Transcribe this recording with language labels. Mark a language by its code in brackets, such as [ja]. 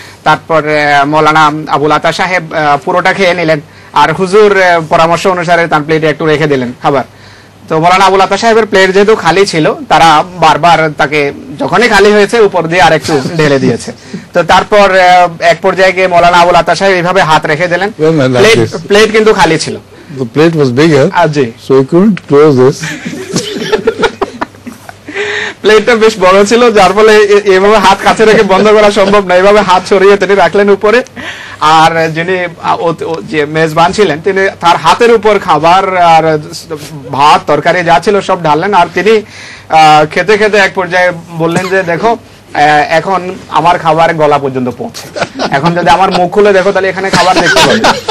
[bn] তারপর মৌলানা আবুল আতা সাহেব পুরোটা খেয়ে নিলেন আর হুজুর পরামর্শ অনুসারে তার প্লেটে একটু রেখে দিলেন খাবার। তো মৌলানা আবুল আতা সাহেবের প্লেট যেহেতু খালি ছিল তারা বারবার তাকে যখনই খালি হয়েছে উপর দিয়ে আরেকটু ঢেলে দিয়েছে। তো তারপর এক পর্যায়ে গিয়ে মৌলানা আবুল আতা সাহেব এইভাবে হাত রেখে দিলেন, প্লেট কিন্তু খালি ছিল। [en] The plate was bigger, so he couldn't close this. [bn] প্লেটটা বেশ বড় ছিল যার ফলে এভাবে হাত কাছে রেখে বন্ধ করা সম্ভব না, এভাবে হাত ছড়িয়ে তিনি রাখলেন উপরে। আর যিনি যে মেজবান ছিলেন তিনি তার হাতের উপর খাবার আর ভাত তরকারি যা ছিল সব ঢাললেন। আর তিনি খেতে খেতে এক পর্যায়ে বললেন যে দেখো এখন আমার খাবার গলা পর্যন্ত পৌঁছে, এখন যদি আমার মুখ খুলে দেখো তাহলে এখানে খাবার দেখতে পাবে।